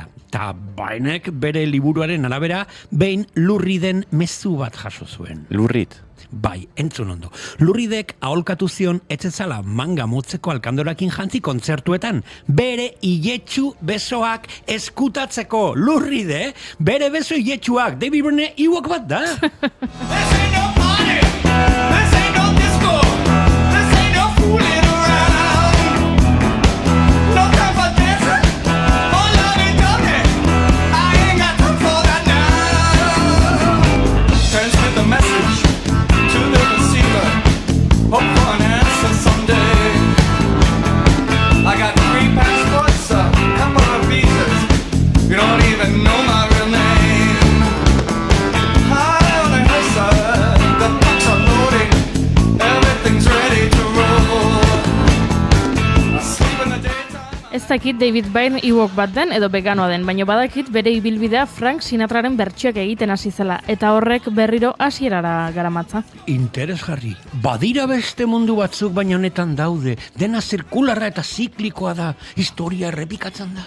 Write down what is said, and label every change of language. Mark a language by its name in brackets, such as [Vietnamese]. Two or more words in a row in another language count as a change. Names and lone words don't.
[Basque] Ta Byrnek bere liburuaren arabera behin Lurriden mezu bat jaso zuen. Lurrit? Bai, entzun ondo. Lurridek aholkatu zion etzetzala manga motzeko alkandorakin jantzi kontzertuetan. Bere iletxu besoak eskutatzeko. Lurride, bere beso iletxuak. David Byrne Ewok bat da. [English] This ain't no party. This ain't no disco. This ain't no fooling around. No time for dancing. Oh, lovey-dovey. I ain't got time for that now. Transmit the message to the receiver. Hope for an answer someday. I got 3 passports, a couple of visas. You don't even know my real name. High on the hillside, the clocks are loading. Everything's ready to roll. I sleep in the daytime. [Basque] Ez dakit David Byrne Ewok bat den edo veganoa den, baina badakit bere ibilbidea Frank Sinatraren bertsioak egiten hasi zela, eta horrek berriro hasierara garamatza. Interesgarri. Badira beste mundu batzuk baina honetan daude. Dena zirkularra eta ziklikoa da. Historia errepikatzen da.